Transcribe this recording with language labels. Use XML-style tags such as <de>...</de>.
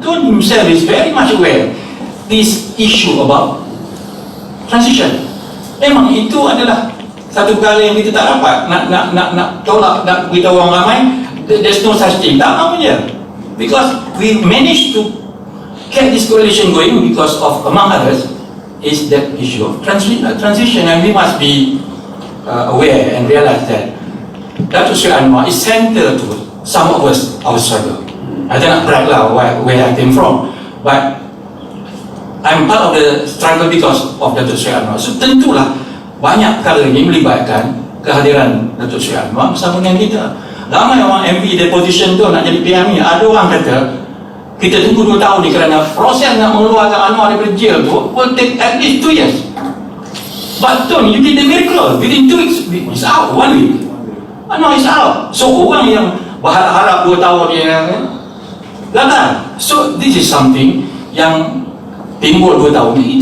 <en>Tun himself is very much aware this issue about transition.</en> <ms>Memang itu adalah satu perkara yang kita tak dapat nak tolak, nak beritahu orang ramai.</ms> <en>There's no such thing.</en> <ms>Tak namanya.</ms> <en>Because we managed to get this coalition going because of, among others, is that issue of transition, and we must be aware and realize that Datuk Sri Anwar is central to some of us, our struggle. I don't brag lah where I came from, but I'm part of the struggle because of Datuk Seri Anwar.</en> <ms>So tentulah banyak perkara ini melibatkan kehadiran Datuk Seri Anwar bersama dengan kita. Ramai orang MP deposition tu nak jadi PM ni. Ada orang kata kita tunggu 2 tahun ni kerana proses nak mengeluarkan Anwar daripada jail tu</ms> <en>will take at least 2 years. But Tun, you did the miracle. Within 2 weeks, it's out. 1 week. Anwar is out.</en> <ms>So orang yang berharap 2 tahun ni gagal.</ms> <en>So this is something</en> <ms>yang timbul 2 tahun ni.</ms>